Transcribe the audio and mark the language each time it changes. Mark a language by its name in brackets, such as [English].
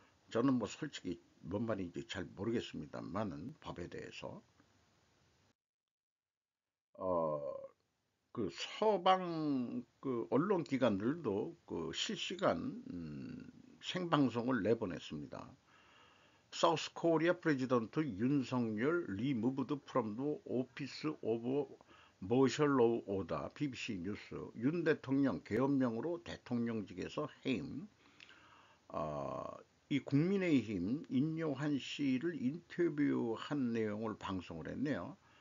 [Korean] 저는 뭐 솔직히 뭔 말인지 잘 모르겠습니다만은 법에 대해서 어, 그 서방 그 언론 기관들도 그 실시간 생방송을 내보냈습니다. [English] South Korea President 윤석열 removed from the office of martial law order. [Korean] BBC 뉴스. 윤 대통령 계엄령으로 대통령직에서 해임. 이 국민의힘 인요한 씨를 인터뷰한 내용을 방송을 했네요.